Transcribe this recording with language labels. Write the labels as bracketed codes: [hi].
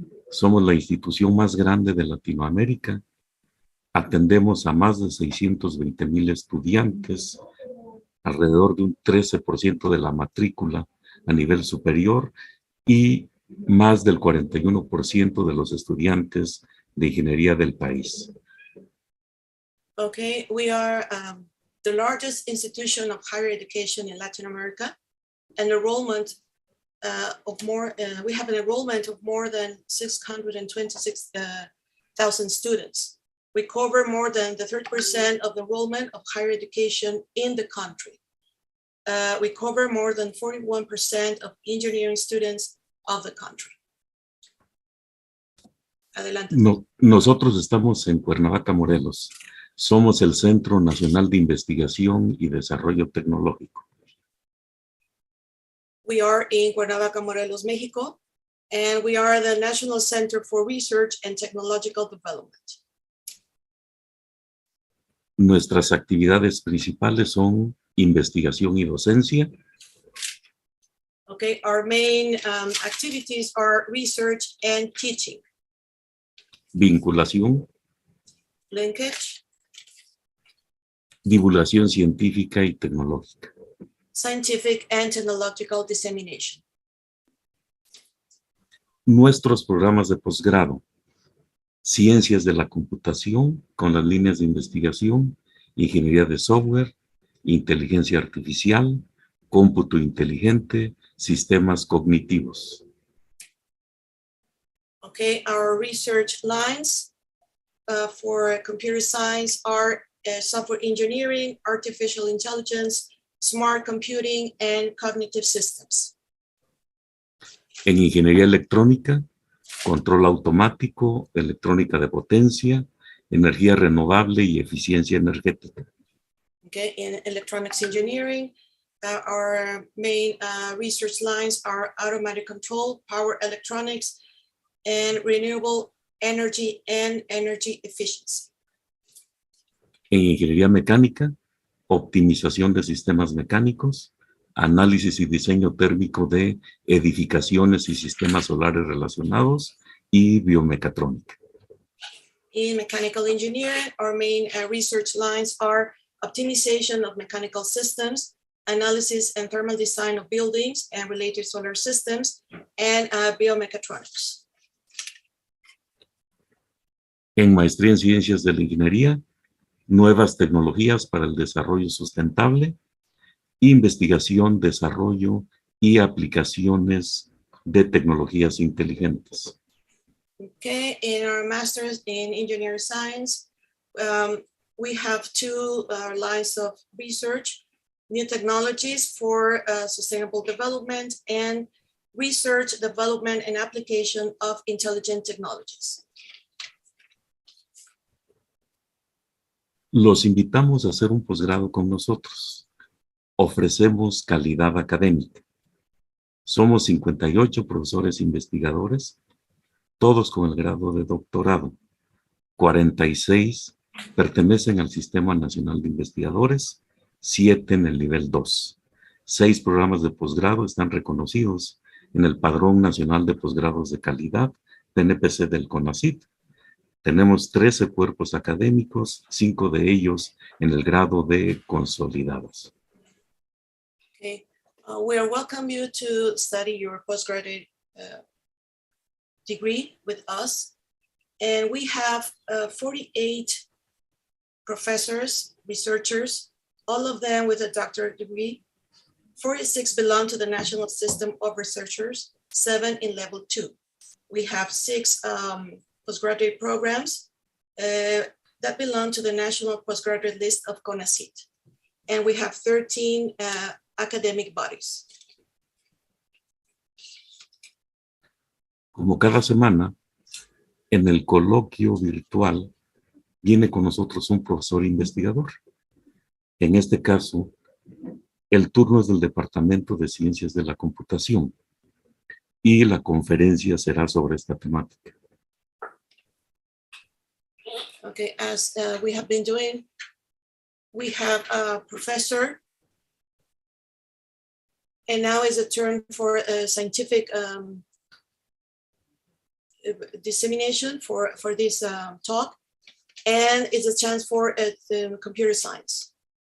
[es] Somos la institución más grande de Latinoamérica. Atendemos a más de 620,000 estudiantes, alrededor de un 13% de la matrícula a nivel superior y más del 41% de los estudiantes de ingeniería del país. [en] Okay, we are the largest institution of higher education in Latin America, and enrollment we have an enrollment of more than 626,000 students. We cover more than the 30% of the enrollment of higher education in the country. We cover more than 41% of engineering students of the country. [es] Adelante. Nosotros estamos en Cuernavaca, Morelos. Somos el Centro Nacional de Investigación y Desarrollo Tecnológico. [en] We are in Cuernavaca, Morelos, Mexico, and we are the National Center for Research and Technological Development. [es] Nuestras actividades principales son investigación y docencia. [en] Okay, our main activities are research and teaching. [es] Vinculación. [en] Linkage. [es] Divulgación científica y tecnológica. [en] Scientific and technological dissemination. [es] Nuestros programas de posgrado. Ciencias de la computación con las líneas de investigación, ingeniería de software, inteligencia artificial, cómputo inteligente, sistemas cognitivos. [en] Okay, our research lines for computer science are software engineering, artificial intelligence, smart computing, and cognitive systems. [es] En ingeniería electrónica, control automático, electrónica de potencia, energía renovable y eficiencia energética. [en] Okay, in electronics engineering, our main research lines are automatic control, power electronics, and renewable energy and energy efficiency. [es] En ingeniería mecánica, optimización de sistemas mecánicos, análisis y diseño térmico de edificaciones y sistemas solares relacionados y biomecatrónica. [en] In mechanical engineering, our main research lines are optimization of mechanical systems, analysis and thermal design of buildings and related solar systems, and biomechatronics. [es] En maestría en ciencias de la ingeniería, nuevas tecnologías para el desarrollo sustentable, investigación, desarrollo y aplicaciones de tecnologías inteligentes. [en] Okay, in our master's in engineering science, we have two lines of research: new technologies for sustainable development and research, development, and application of intelligent technologies. [es] Los invitamos a hacer un posgrado con nosotros. Ofrecemos calidad académica. Somos 58 profesores investigadores, todos con el grado de doctorado. 46 pertenecen al Sistema Nacional de Investigadores, 7 en el nivel 2. 6 programas de posgrado están reconocidos en el Padrón Nacional de Posgrados de Calidad, PNPC del CONACYT. Tenemos 13 cuerpos académicos, 5 de ellos en el grado de consolidados. [en] Okay, we welcome you to study your postgraduate degree with us. And we have 48 professors, researchers, all of them with a doctorate degree. 46 belong to the National System of Researchers, 7 in level 2. We have 6 postgraduate programs that belong to the National Postgraduate List of CONACYT. And we have 13 academic bodies. [es] Como cada semana, en el coloquio virtual viene con nosotros un profesor investigador. En este caso, el turno es del Departamento de Ciencias de la Computación y la conferencia será sobre esta temática. [en] Okay, as we have been doing, we have a professor, and now is a turn for a scientific dissemination for this talk, and it's a chance for computer science.